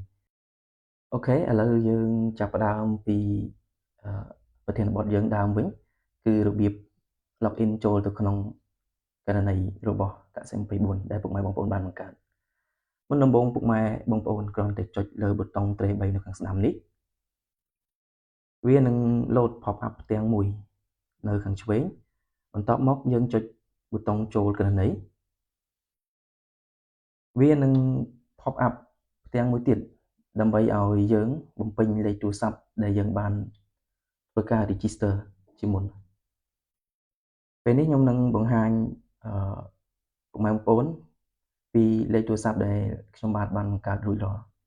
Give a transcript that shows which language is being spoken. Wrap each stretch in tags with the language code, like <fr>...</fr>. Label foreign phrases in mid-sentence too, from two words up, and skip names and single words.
<km>អូខេឥឡូវយើងចាប់ផ្ដើមពីប្រធានបទយើងដើមវិញគឺរបៀប login ចូលទៅក្នុងគណនីរបស់កសិ24ដែលពុកម៉ែបងប្អូនបានបង្កើតមុនដំបូងពុកម៉ែបងប្អូនគ្រាន់តែចុចលើប៊ូតុងត្រេ3នៅខាងស្ដាំនេះវានឹង</km> <en>load pop up</en> <km>ផ្ទាំងមួយនៅខាងឆ្វេងបន្ទាប់មកយើងចុចប៊ូតុងចូលគណនី វានឹង</km> <en>pop up</en> <km>ផ្ទាំងមួយទៀតដើម្បីឲ្យយើងបំពេញលេខទូរស័ព្ទដែលយើងបានធ្វើការ register ជាមុនពេលនេះខ្ញុំនឹងបង្ហាញពុកម៉ែបងប្អូនពីលេខទូរស័ព្ទដែលខ្ញុំបានបង្កើតរួចរាល់</km>